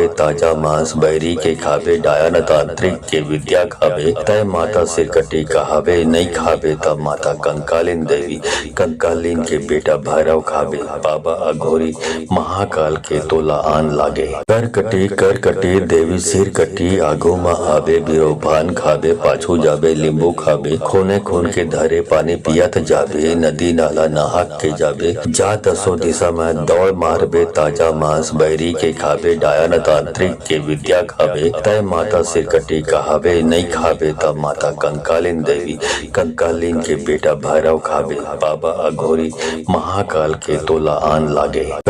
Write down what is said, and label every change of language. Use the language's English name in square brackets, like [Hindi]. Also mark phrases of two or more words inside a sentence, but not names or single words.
[Chhattisgarhi] ताजा मांस बैरी के खाबे डायन तांत्रिक के विद्या खाबे तय माता सिर कटी कहावे नहीं खाबे तब माता कंकालिन देवी कंकालिन के बेटा भैरव खाबे बाबा अघोरी महाकाल के तोला आन लागे कर कटी देवी सिर कटी आगो मा आबे बिरो भान खाबे पाछू जाबे लींबू खाबे खूने खून के धरे पानी पियत जाबे नदी नाला नहाक के जाबे जा दसो दिशा में दौड़ मारबे ताजा मांस बैरी के खाबे डायन तांत्रिक के विद्या खाबे तय माता सिरकटी कहाबे नहीं खाबे तब माता कंकालिन देवी कंकालिन के बेटा भैरव खाबे बाबा अघोरी महाकाल के तोला आन लागे